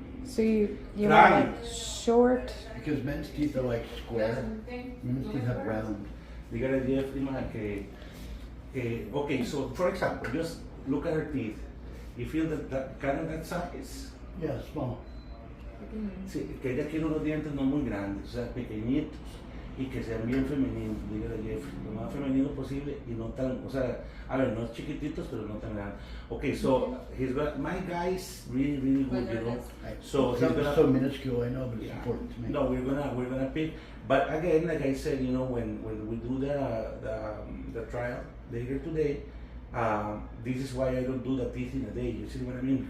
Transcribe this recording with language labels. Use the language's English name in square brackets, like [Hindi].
[English] So you Right. want like short. Because men's teeth are like square. Women's teeth have round. [Spanish] Dígale a Jeffrey [English] man, okay, so for example, just look at her teeth. You feel that kind of that size? Yeah, small. [Spanish] Sí, que ella quiere unos dientes no muy grandes, o sea, pequeñitos y que sean bien femeninos, dígale a Jeffrey, lo más femenino posible y no tan, o sea, a ver, no chiquititos, pero no tan grandes. [English] Okay, so my guy is really, really good, you know. So he's Something gonna, so minuscule, I know, but it's yeah. important to me. No, we're gonna pick. But again, like I said, you know, when we do the trial later today, this is why I don't do the teeth in a day. You see what I mean?